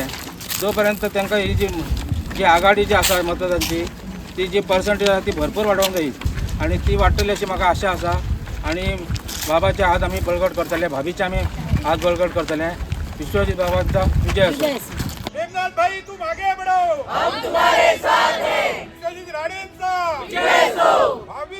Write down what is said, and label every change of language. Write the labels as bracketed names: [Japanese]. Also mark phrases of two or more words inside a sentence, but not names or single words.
[Konkani] जो पर्यंत तांकां ही जी आघाडी जी आसा मतदानाची ती जी पर्संटेज आसा ती भरपूर वाडोवंक जायी आनी ती वाडटली अशी म्हाका आशा आसा. आनी बाबाचे हात आमी बळकट करतले भाभीचे आमी हात बळकट करतले. विश्वजीत बाबांचा विजय असो. [Hindi] प्रेमनाथ भाई तुम आगे बढ़ो, हम तुम्हारे साथ हैं. [Konkani] विश्वजीत राणेंचा विजय असो.